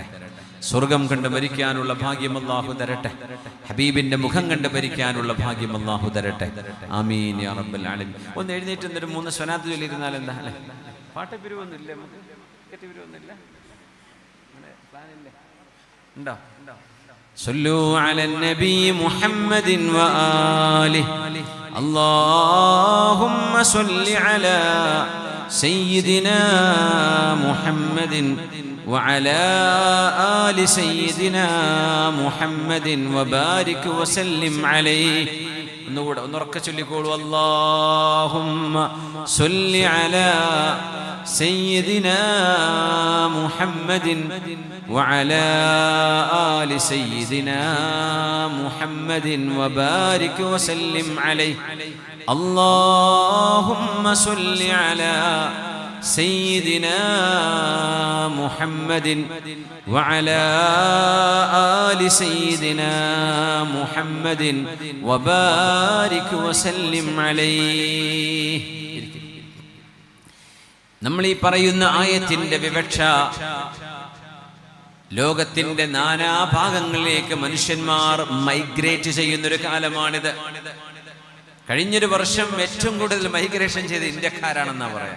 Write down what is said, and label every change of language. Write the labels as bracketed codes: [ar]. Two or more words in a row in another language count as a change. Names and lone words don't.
[ml] സ്വർഗം കണ്ട് മരിക്കാനുള്ള ഭാഗ്യം അള്ളാഹു തരട്ടെ. ഹബീബിന്റെ മുഖം കണ്ട് മരിക്കാനുള്ള ഭാഗ്യം അള്ളാഹു തരട്ടെ. [ar] آمين يا رب العالمين. [ml] ഒന്ന് എഴുന്നേറ്റ് എന്നിട്ട് 3 സ്വലാത്ത് ചൊല്ലിയിരുന്നാൽ എന്താ അല്ലേ? പാട്ടപ്പിരിവൊന്നുമില്ല, നമുക്ക് പിരിവൊന്നുമില്ല, ഉണ്ടോ? [ar] صلوا على النبي محمد وآله اللهم صل على سيدنا محمد وعلى آل سيدنا محمد وبارك وسلم عليه. [ml] ഒന്നുറക്കെ ചൊല്ലിക്കോളൂ. [ar] اللهم صل على سيدنا محمد وعلى آل سيدنا محمد وبارك وسلم عليه. اللهم صل على سيدنا محمد وعلى آل سيدنا محمد وبارك وسلم عليه. [ml] നമ്മൾ ഈ പറയുന്ന ആയത്തിന്റെ വിവക്ഷ ലോകത്തിന്റെ നാനാഭാഗങ്ങളിലേക്ക് മനുഷ്യന്മാർ മൈഗ്രേറ്റ് ചെയ്യുന്നൊരു കാലമാണിത്. കഴിഞ്ഞൊരു വർഷം ഏറ്റവും കൂടുതൽ മൈഗ്രേഷൻ ചെയ്ത് ഇന്ത്യക്കാരാണെന്നാ പറയാം.